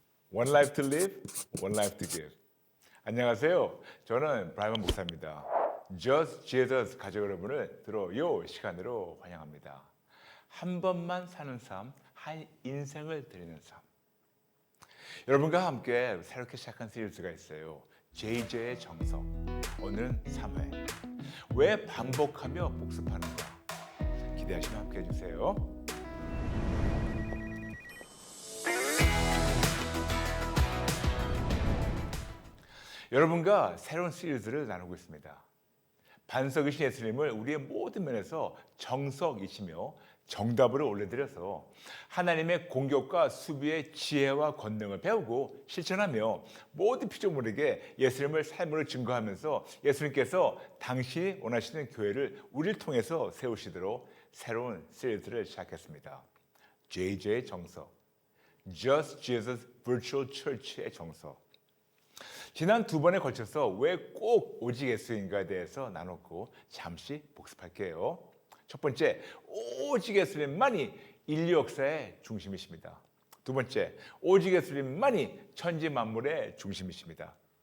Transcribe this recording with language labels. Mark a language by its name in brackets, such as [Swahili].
[English] One life to live, one life to give. [Korean] 안녕하세요. 저는 브라이먼 목사입니다. Just Jesus 가족 여러분을 들어요 시간으로 환영합니다. 한 번만 사는 삶, 한 인생을 드리는 삶. 여러분과 함께 새롭게 시작한 시리즈가 있어요. JJ의 정석. 오늘은 3회. 왜 반복하며 복습하는가? 기대하시면 함께 해주세요. 여러분과 새로운 시리즈를 나누고 있습니다. 반석이신 예수님을 우리의 모든 면에서 정석이시며 정답으로 올려드려서 하나님의 공격과 수비의 지혜와 권능을 배우고 실천하며 모든 피조물에게 예수님을 삶으로 증거하면서 예수님께서 당신이 원하시는 교회를 우리를 통해서 세우시도록 새로운 시리즈를 시작했습니다. JJ의 정석, Just Jesus Virtual Church의 정석. 지난 두 번에 걸쳐서 왜 꼭 오직 예수인가에 대해서 나눴고 잠시 복습할게요. 첫 번째, 오직 예수님만이 인류 역사의 중심이십니다. 두 번째, 오직 예수님만이 천지 만물의 중심이십니다.